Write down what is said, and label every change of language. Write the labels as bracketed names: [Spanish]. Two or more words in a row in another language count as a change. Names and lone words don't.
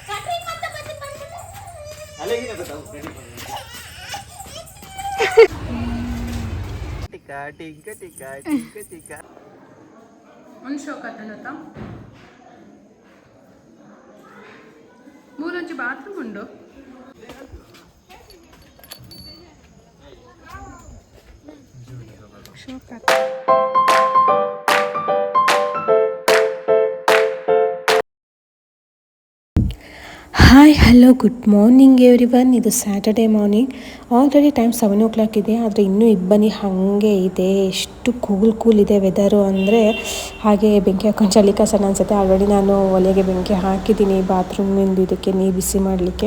[English] ಒಂದು ಶೋಕತ್ತನತ್ತ ಮೂರಂಚು ಬಾತ್ರೂಮ್ ಉಂಡು ಶೋಕತ್ತ Hi hello good morning everyone. [Kannada] ಇದು [English] Saturday morning. already time 7 o'clock [Kannada] ಇದೆ, ಆದರೆ ಇನ್ನೂ ಇಬ್ಬನಿ ಹಾಗೆ ಇದೆ. ಎಷ್ಟು ಕೂಲ್ ಇದೆ ವೆದರು ಅಂದರೆ. ಹಾಗೆ ಬೆಂಕಿ ಹಾಕೊಂಡು ಚಳಿ ಕಸನ ಅನಿಸುತ್ತೆ. ಆಲ್ರೆಡಿ ನಾನು ಒಲೆಗೆ ಬೆಂಕಿ ಹಾಕಿದ್ದೀನಿ ಬಾತ್ರೂಮಿಂದು ಇದಕ್ಕೆ ನೀರು ಬಿಸಿ ಮಾಡಲಿಕ್ಕೆ.